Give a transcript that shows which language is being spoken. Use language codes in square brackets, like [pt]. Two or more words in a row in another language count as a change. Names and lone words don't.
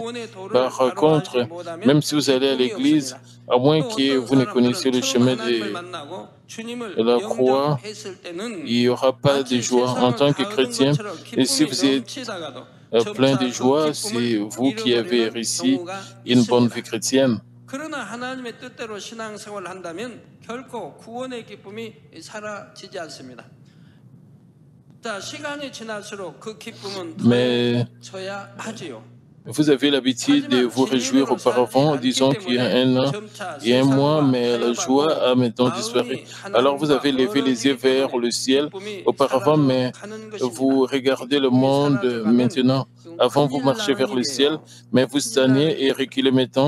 [fr] Par contre, même si vous allez à l'église, à moins que vous ne connaissiez le chemin de la croix, il n'y aura pas de joie en tant que chrétien. Et si vous êtes plein de joie, c'est vous qui avez réussi une bonne vie chrétienne. [ko] 그러나 하나님의 뜻대로 신앙생활을 한다면 결코 구원의 기쁨이 사라지지 않습니다. 자, 시간이 지날수록 그 기쁨은 더해져야 하지요. [fr] Vous avez l'habitude de vous réjouir auparavant, disons qu'il y a un an et un mois, mais la joie a maintenant disparu. Alors vous avez levé les yeux vers le ciel auparavant, mais vous regardez le monde maintenant. Avant, vous marchez vers le ciel, mais vous stagnez et reculez maintenant.